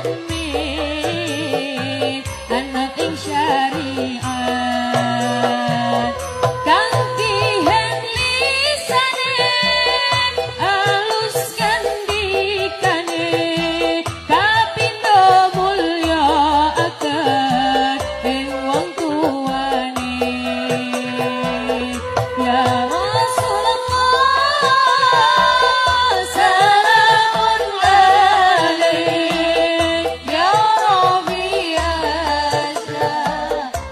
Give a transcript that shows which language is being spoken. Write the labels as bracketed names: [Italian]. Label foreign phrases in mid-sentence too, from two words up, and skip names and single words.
[Javanese] mukmin anut ing syariat kang dihen lisane alus ngandikane kapindo mulya akan ing wong tuane. [Arabic] يا رسول الله سلام عليك يا ربي يا